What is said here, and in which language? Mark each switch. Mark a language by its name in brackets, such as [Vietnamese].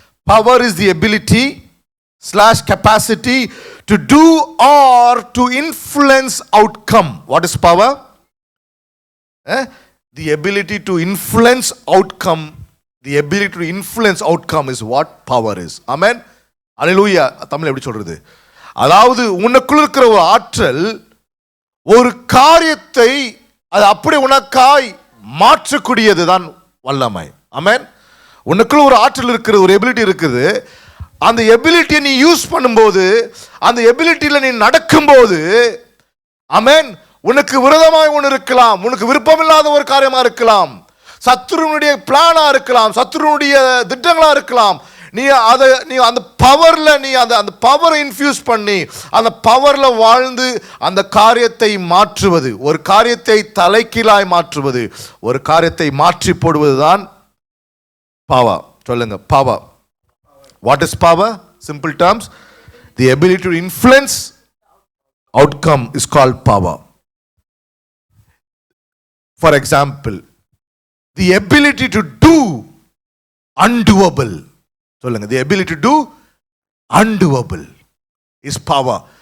[English] Power is the ability / capacity to do or to influence outcome. What is power? The ability to influence outcome. The ability to influence outcome is what power is. [Tamil] Amen. Hallelujah. Tamil எப்படி சொல்றது? அதாவது உனக்குள்ள இருக்கிற ஒரு ஆற்றல் ஒரு காரியத்தை அது அப்படி உனக்காய் மாற்றக்கூடியது தான் வல்லமை. ஆமென். உனக்குள்ள ஒரு ஆற்றல் இருக்குது, ஒரு எபிலிட்டி இருக்குது. அந்த எபிலிட்டியை நீ யூஸ் பண்ணும்போது, அந்த எபிலிட்டியில் நீ நடக்கும்போது, ஆமென், உனக்கு விரோதமாக ஒன்று இருக்கலாம், உனக்கு விருப்பமில்லாத ஒரு காரியமாக இருக்கலாம், சத்துருனுடைய பிளானா இருக்கலாம், சத்துருனுடைய திட்டங்களா இருக்கலாம். நீ அந்த பவர்ல நீ அந்த பவரை இன்ஃபியூஸ் பண்ணி அந்த பவர்ல வாழ்ந்து அந்த காரியத்தை மாற்றுவது, ஒரு காரியத்தை தலைகீழாய் மாற்றுவது, ஒரு காரியத்தை மாற்றி போடுவதுதான் பவர். [English] சொல்லுங்க, power. What is power? Simple terms, the ability to influence outcome is called power. For example, the ability to do undoable. சொல்லுங்க, the ability to do undoable is power.